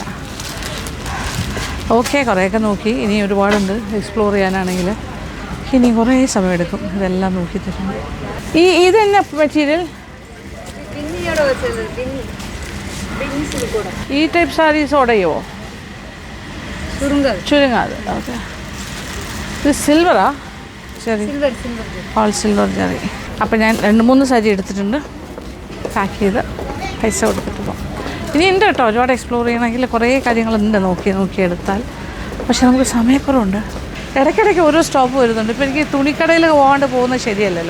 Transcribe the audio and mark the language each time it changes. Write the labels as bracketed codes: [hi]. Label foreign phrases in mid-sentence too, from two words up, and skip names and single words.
[ml] ഓക്കെ, കുറേയൊക്കെ നോക്കി. ഇനി ഒരുപാടുണ്ട് എക്സ്പ്ലോർ ചെയ്യാനാണെങ്കിൽ. ഇനി കുറേ സമയമെടുക്കും ഇതെല്ലാം നോക്കി തരുന്നു. ഇതെന്നാ മെറ്റീരിയൽ? [ta] பின்னியோட வச்சது, பின்னி சில்கோட [ml] ഈ [en] type sarees [ml] ഉടയോ? [ta] சுருங்காது. [ml] ചുരുങ്ങാതെ. ഓക്കെ. ഇത് സിൽവറാ? ശരി, [ta] சில்வர் சில்வர் [en] all silver [ml] ജെറി. അപ്പോൾ ഞാൻ 2-3 സാരി എടുത്തിട്ടുണ്ട്. പാക്ക് ചെയ്ത് പൈസ കൊടുത്തിട്ട് പോകാം. ഇനി ഉണ്ട് കേട്ടോ, ഒരുപാട് എക്സ്പ്ലോർ ചെയ്യണമെങ്കിൽ കുറേ കാര്യങ്ങളുണ്ട് നോക്കിയെടുത്താൽ. പക്ഷെ നമുക്ക് സമയക്കുറവുണ്ട്. ഇടയ്ക്കിടയ്ക്ക് ഓരോ സ്റ്റോപ്പ് വരുന്നുണ്ട്. ഇപ്പോൾ എനിക്ക് തുണിക്കടയിൽ പോകാണ്ട് പോകുന്നത് ശരിയല്ലല്ലോ.